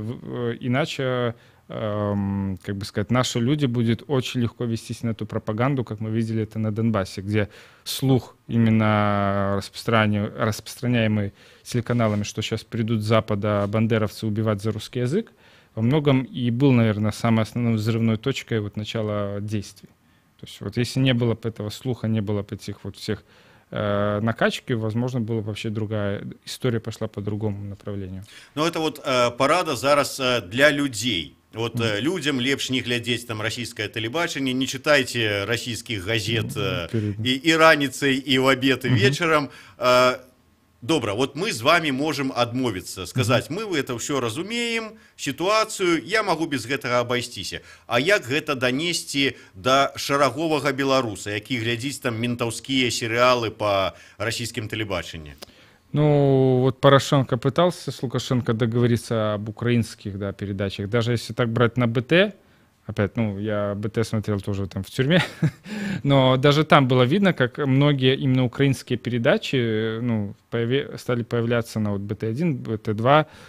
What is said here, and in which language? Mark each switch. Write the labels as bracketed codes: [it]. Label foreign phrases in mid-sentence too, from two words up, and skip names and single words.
[ru] Иначе, как бы сказать, наши люди будет очень легко вестись на эту пропаганду, как мы видели это на Донбассе, где слух именно распространяемый телеканалами, что сейчас придут с Запада бандеровцы убивать за русский язык, во многом и был, наверное, самой основной взрывной точкой вот начала действий. То есть вот если не было бы этого слуха, не было бы этих вот всех накачки, возможно, была вообще другая история, пошла по другому направлению. [be] Ну это вот парада зараз для людзей. Вот людям лепш не глядзець там расійскае тэлебачанне, не чытайце расійскіх газет і раніцай, і ў абед, і вечарам. Добра, вот мы з вами можем адмовіцца, сказаць, мы это ўсё разумеем, сітуацыю, я магу без гэтага абайсціся. А як гэта данесці да шараговага беларуса, які глядзіць там ментаўскія серыялы па расійскім тэлебачанні? Ну, [ru] вот Порошенко пытался с Лукашенко договориться об украинских, да, передачах. Даже если так брать на БТ, опять, ну, я БТ смотрел тоже там в тюрьме, но даже там было видно, как многие именно украинские передачи, ну, стали появляться на вот БТ-1, БТ-2.